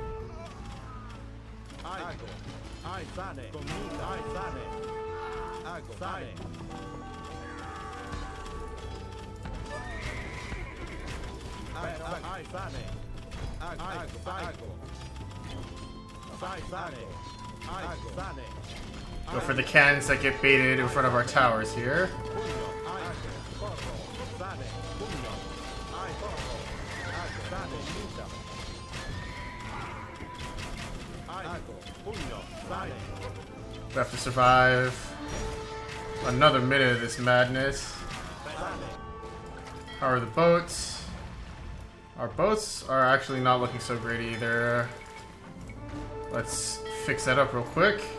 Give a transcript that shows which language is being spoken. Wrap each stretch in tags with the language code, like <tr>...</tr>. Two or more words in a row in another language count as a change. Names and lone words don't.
<en>Ago. Ai, sane, commute, ai, sane. Ago, sane. Ai, sane. Ago, ago. Sai, sane. Ago, sane. Go for the cannons that get baited in front of our towers here. Pugno, ago, porro, sane, pugno. Ai, porro, ago, sane, luta. Ago, pugno, sane. We have to survive another minute of this madness. How are the boats? Our boats are actually not looking so great either. Let's fix that up real quick.</en>